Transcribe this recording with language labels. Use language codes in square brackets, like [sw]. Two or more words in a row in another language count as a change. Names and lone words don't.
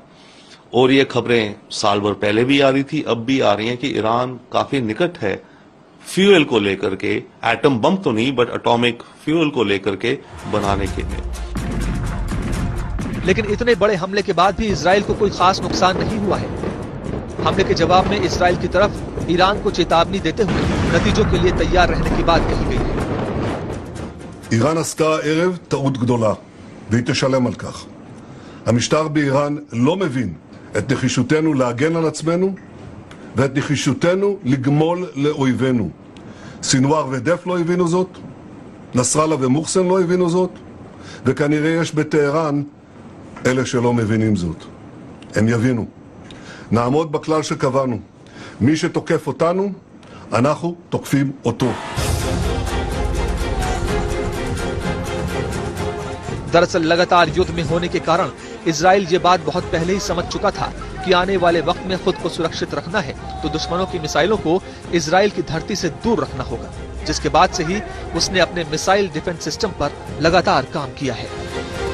[hi] और ये खबरें साल भर पहले भी आ रही थी, अब भी आ रही हैं कि ईरान काफी निकट है फ्यूल को लेकर के, एटम बम तो नहीं बट [en] atomic fuel [hi] को लेकर के बनाने के लिए। लेकिन इतने बड़े हमले के बाद भी इजराइल को कोई खास नुकसान नहीं हुआ है। हमले के जवाब में इजराइल की तरफ ईरान को चेतावनी देते हुए नतीजों के लिए तैयार रहने की बात कही गई है। [he] איראן עשתה הערב טעות גדולה, והיא תשלם על כך. המשטר באיראן לא מבין את נחישותנו להגן על עצמנו ואת נחישותנו לגמול לאויבינו. סינואר ודף לא הבינו זאת, נסראללה ומוחסן לא הבינו זאת, וכנראה יש בטהרן אלה שלא מבינים זאת. הם יבינו. נעמוד בכלל שקבענו. מי שתוקף אותנו, אנחנו תוקפים אותו. [hi] दरअसल लगातार युद्ध में होने के कारण इजराइल ये बात बहुत पहले ही समझ चुका था कि आने वाले वक्त में खुद को सुरक्षित रखना है तो दुश्मनों की मिसाइलों को इजराइल की धरती से दूर रखना होगा, जिसके बाद से ही उसने अपने [en] missile defense system [hi] पर लगातार काम किया है।